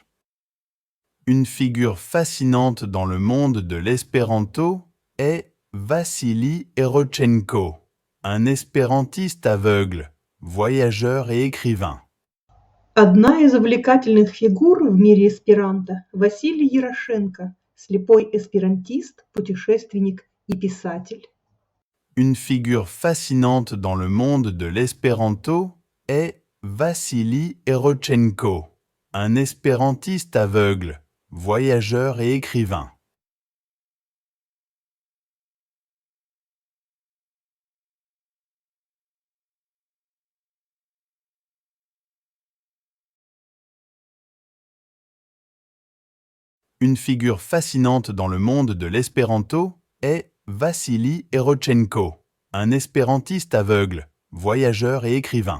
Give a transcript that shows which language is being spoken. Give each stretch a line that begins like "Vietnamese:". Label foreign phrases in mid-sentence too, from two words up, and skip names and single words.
French: Une figure fascinante dans le monde de l'espéranto est Vassili Erochenko, un espérantiste aveugle, voyageur et écrivain.
Russian: Одна из увлекательных фигур в мире эсперанто – Василий Ярошенко, слепой эсперантист, путешественник и писатель.
French: Une figure fascinante dans le monde de l'espéranto est Vassili Erochenko, un espérantiste aveugle, voyageur et écrivain. Une figure fascinante dans le monde de l'espéranto est Vassili Erochenko, un espérantiste aveugle, voyageur et écrivain.